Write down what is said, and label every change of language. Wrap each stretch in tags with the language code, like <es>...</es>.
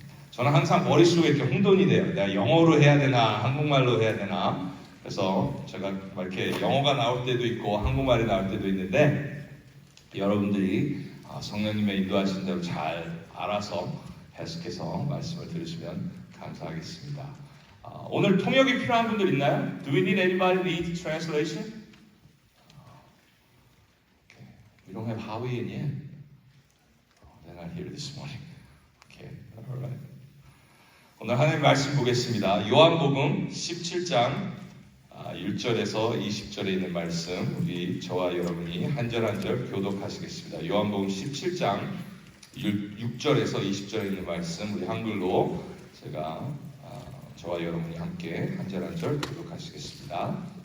<ko>저는 항상 머릿속에 이렇게 혼돈이 돼요. 내가 영어로 해야 되나, 한국말로 해야 되나. 그래서 제가 이렇게 영어가 나올 때도 있고 한국말이 나올 때도 있는데 여러분들이 성령님의 인도하신 대로 잘 알아서 해석해서 말씀을 들으시면 감사하겠습니다. 오늘 통역이 필요한 분들 있나요?</ko> <en>Do we need anybody need translation? Okay. We don't have Howie in yet. They're not here this morning. Okay, all right.</en> <ko>오늘 하나님의 말씀 보겠습니다. 요한복음 17장 1절에서 20절에 있는 말씀 우리 저와 여러분이 한 절 한 절 교독하시겠습니다. 요한복음 17장 6절에서 20절에 있는 말씀 우리 한글로 제가 저와 여러분이 함께 한 절 한 절 교독하시겠습니다.</ko>